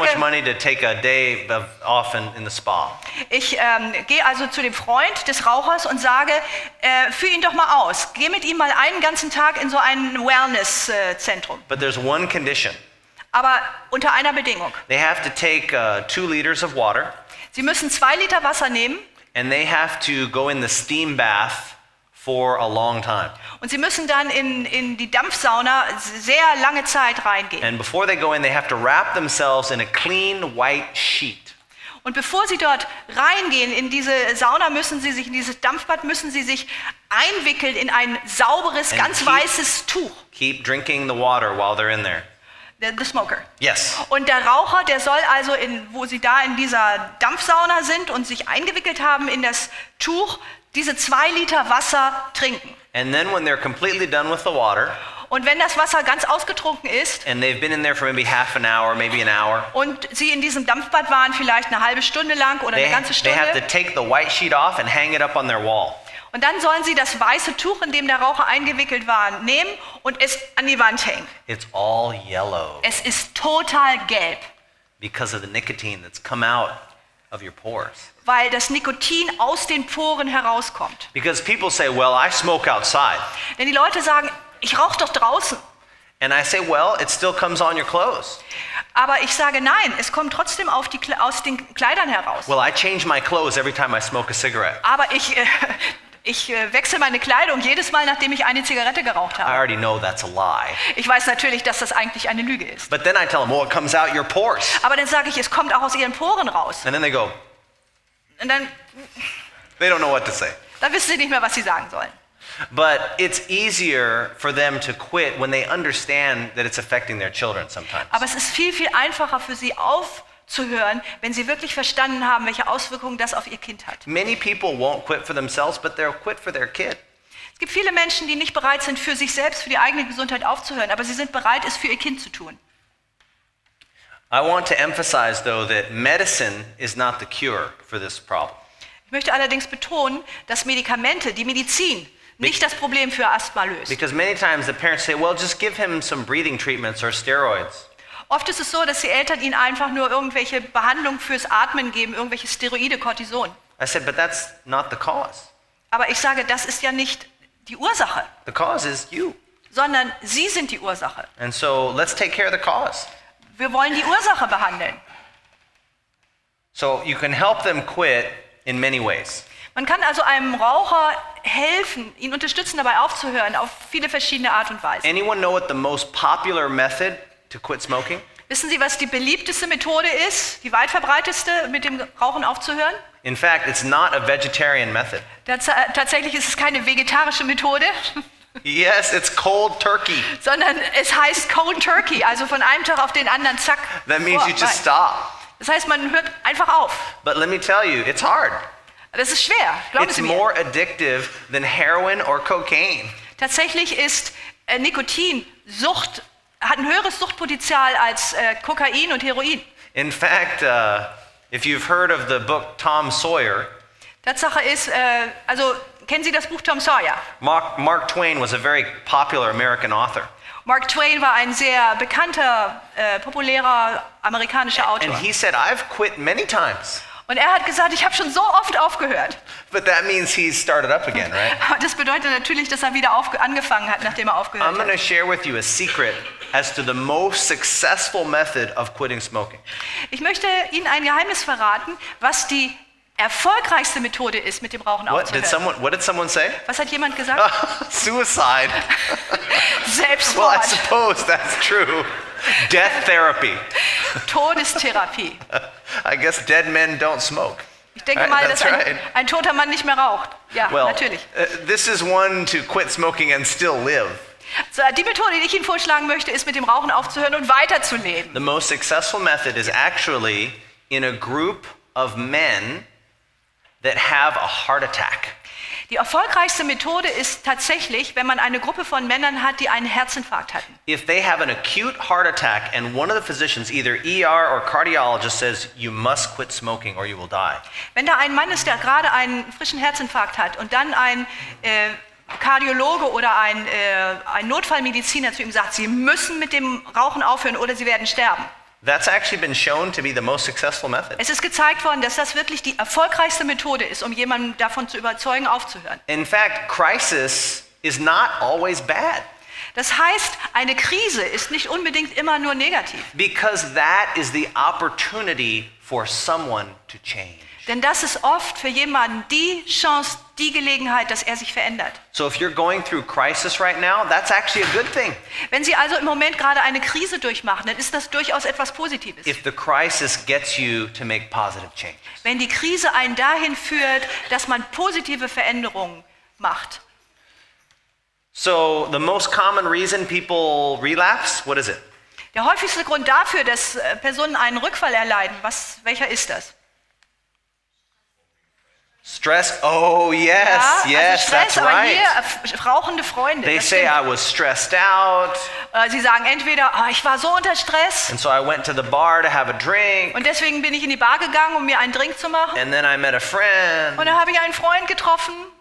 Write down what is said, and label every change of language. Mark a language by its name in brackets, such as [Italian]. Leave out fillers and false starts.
[English] much money to take a day off in the spa. [German] Ich gehe also zu dem Freund des Rauchers und sage, führ ihn doch mal aus. Geh mit ihm mal einen ganzen Tag in so ein Wellness-Zentrum. [English] But there's one condition. [German] Aber unter einer Bedingung. [English] They have to take 2 liters of water, [German] Sie müssen 2 Liter Wasser nehmen [English] and they have to go in the steam bath for a long time. [German] und sie müssen dann in die Dampfsauna sehr lange Zeit reingehen. [English] And before they go in, they have to wrap themselves in a clean white sheet. [German] Und bevor sie dort reingehen in diese Sauna, müssen sie sich, in dieses Dampfbad, müssen sie sich einwickeln in ein sauberes, [English] And [German] ganz weißes Tuch. [English] Keep drinking the water while they're in there. The smoker. Yes. [German] Und der Raucher, der soll also, wo sie da in dieser Dampfsauna sind und sich eingewickelt haben in das Tuch, diese 2 Liter Wasser trinken. [English] And then when they're completely done with the water, [German] Und wenn das Wasser ganz ausgetrunken ist [English] and they've been in there for maybe half an hour, maybe an hour, [German] und sie in diesem Dampfbad waren, vielleicht eine halbe Stunde lang oder eine ganze [English] they have to [German] Stunde, [English] take the white sheet off and hang it up on their wall. [German] und dann sollen sie das weiße Tuch, in dem der Raucher eingewickelt war, nehmen und es an die Wand hängen. [English] It's all yellow [German] Es ist total gelb, [English] because of the nicotine that's come out of your pores. [German] weil das Nikotin aus den Poren herauskommt. [English] Because people say, well, I smoke outside. [German] Denn die Leute sagen, ich rauche doch draußen. [English] And I say, well, it still comes on your clothes. [German] Aber ich sage, nein, es kommt trotzdem aus den Kleidern heraus. [English] Well, I change my clothes every time I smoke a cigarette. [German] Aber ich wechsle meine Kleidung jedes Mal, nachdem ich eine Zigarette geraucht [English] I [German] habe. [English] already know that's a lie. [German] Ich weiß natürlich, dass das eigentlich eine Lüge ist. [English] But then I tell them, well, it comes out your pores. [German] Aber dann sage ich, es kommt auch aus ihren Poren raus. [English] And then they go, [German] Und dann [English] they don't know what to say. [German] wissen sie nicht mehr, was sie sagen sollen. [English] But it's easier for them to quit when they understand that it's affecting their children sometimes. [German] Aber es ist viel, viel einfacher für sie aufzuhören, wenn sie wirklich verstanden haben, welche Auswirkungen das auf ihr Kind hat. [English] Many people won't quit for themselves, but they'll quit for their kid. [German] Es gibt viele Menschen, die nicht bereit sind, für sich selbst, für die eigene Gesundheit aufzuhören, aber sie sind bereit, es für ihr Kind zu tun. [English] I want to emphasize, though, that medicine is not the cure for this problem. [German] Ich möchte allerdings betonen, dass Medikamente, die Medizin, nicht das Problem für Asthma löst. [English] Because many times the parents say, well, just give him some breathing treatments or steroids. [German] Oft ist es so, dass die Eltern ihnen einfach nur irgendwelche Behandlung fürs Atmen geben, irgendwelche Steroide, Cortison. [English] I said, but that's not the cause. [German] Aber ich sage, das ist ja nicht die Ursache, [English] The cause is you. [German] sondern Sie sind die Ursache. [English] And so let's take care of the cause. [German] Wir wollen die Ursache behandeln. [English] So you can help them quit in many ways. [German] Man kann also einem Raucher helfen, ihn unterstützen, dabei aufzuhören, auf viele verschiedene Art und Weise. [English] Anyone know what the most popular method to quit smoking? [German] Wissen Sie, was die beliebteste Methode ist, die weit verbreiteste, mit dem Rauchen aufzuhören? [English] In fact, it's not a vegetarian method. [German] Tatsächlich ist es keine vegetarische Methode, [English] Yes, it's cold turkey. [German] sondern es heißt Cold Turkey, also von einem Tag auf den anderen, zack. [English] That means you just [German] vorbei. [English] stop. [German] Das heißt, man hört einfach auf. [English] But let me tell you, it's hard. [German] Das ist schwer, glauben [English] It's [German] Sie mir. [English] more addictive than heroin or cocaine. [German] Tatsächlich ist Nikotin hat ein höheres Suchtpotenzial als Kokain und Heroin. [English] In fact, if you've heard of the book Tom Sawyer, [German] Tatsache ist, also kennen Sie das Buch Tom Sawyer? [English] Mark Twain was a very popular American author. [German] Mark Twain war ein sehr bekannter, populärer amerikanischer Autor. [English] And he said, I've quit many times. [German] Und er hat gesagt, ich habe schon so oft aufgehört. [English] But that means he's started up again, right? [German] Aber das bedeutet natürlich, dass er wieder angefangen hat, nachdem er aufgehört [English] I'm going to [German] hat. [English] share with you a secret as to the most successful method of quitting smoking. [German] Ich möchte Ihnen ein Geheimnis verraten, was die erfolgreichste Methode ist, mit dem Rauchen [English] What did [German] aufzuhören. [English] someone say? [German] Was hat jemand gesagt? [English] Suicide. Well, I [German] Selbstmord, [English] suppose that's true. Death therapy. [German] Todestherapie. [English] I guess dead men don't smoke. [German] Ich denke mal, dass [English] That's right. [German] ein toter Mann nicht mehr raucht. Ja, [English] Well, [German] natürlich. [English] this is one to quit smoking and still live. [German] So, die Methode, die ich Ihnen vorschlagen möchte, ist, mit dem Rauchen aufzuhören und weiterzuleben. [English] The most successful method is actually in a group of men that have a heart attack. [German] Die erfolgreichste Methode ist tatsächlich, wenn man eine Gruppe von Männern hat, die einen Herzinfarkt hatten. [English] If they have an acute heart attack and one of the physicians, either ER or cardiologist, says you must quit smoking or you will die. [German] Wenn da ein Mann ist, der gerade einen frischen Herzinfarkt hat und dann ein Kardiologe oder ein Notfallmediziner zu ihm sagt, Sie müssen mit dem Rauchen aufhören oder Sie werden sterben. [English] That's actually been shown to be the most successful method. [German] Es ist gezeigt worden, dass das wirklich die erfolgreichste Methode ist, um jemanden davon zu überzeugen, aufzuhören. [English] In fact, crisis is not always bad [German] Das heißt, eine Krise ist nicht unbedingt immer nur negativ. [English] because that is the opportunity for someone to change. [German] Denn das ist oft für jemanden die Chance, die Gelegenheit, dass er sich verändert. [English] So if you're going through crisis right now, that's actually a good thing. [German] Wenn Sie also im Moment gerade eine Krise durchmachen, dann ist das durchaus etwas Positives. [English] If the crisis gets you to make positive change. [German] Wenn die Krise einen dahin führt, dass man positive Veränderungen macht. [English] So the most common reason people relapse, what is it? [German] Der häufigste Grund dafür, dass Personen einen Rückfall erleiden, welcher ist das? [English] Stress. Oh yes, [German] Ja, [English] yes, [German] also [English] that's [German] Stress, aber [English] right. [German] hier rauchende Freunde. [English] They [German] das [English] say [German] stimmt. [English] I was stressed out, [German] Sie sagen entweder, ich war so unter Stress [English] and so I went to the bar to have a drink, [German] und deswegen bin ich in die Bar gegangen, um mir einen Drink zu machen. [English] and then I met a friend [German] Und da habe ich einen Freund getroffen,